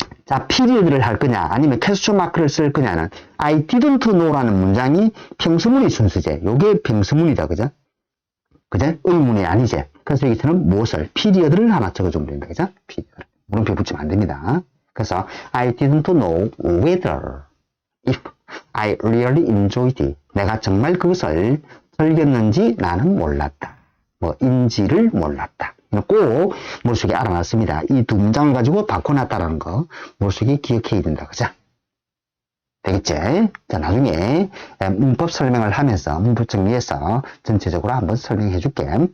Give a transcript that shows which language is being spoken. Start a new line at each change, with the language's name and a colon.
Korean: 자, period를 할 거냐, 아니면 question mark를 쓸 거냐는
English: I didn't know
Korean: 라는 문장이 평서문의 순서제. 요게 평서문이다, 그죠? 그죠? 의문이 아니지. 그래서 여기서는 무엇을? period를 하나 적어주면 됩니다, 그죠?
English: period.
Korean: 물음표 붙이면 안 됩니다. 그래서
English: I didn't know whether if I really enjoyed it.
Korean: 내가 정말 그것을 즐겼는지 나는 몰랐다. 뭐 인지를 몰랐다. 꼭 머릿속에 알아놨습니다. 이 두 문장을 가지고 바꿔놨다라는 거 머릿속에 기억해야 된다. 그죠? 되겠지? 자, 나중에 문법 설명을 하면서 문법 정리해서 전체적으로 한번 설명해 줄게.